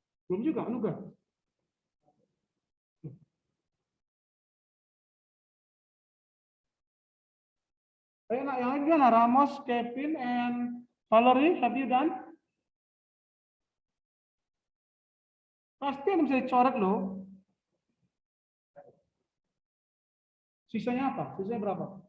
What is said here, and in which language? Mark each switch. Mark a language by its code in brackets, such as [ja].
[id] Belum juga, Anuga. Ayo, nak yang lagi gimana? [en] Ramos, Kevin, and Valerie, have you done? [id] Pasti yang bisa dicoret loh. Sisanya apa? Sisanya berapa?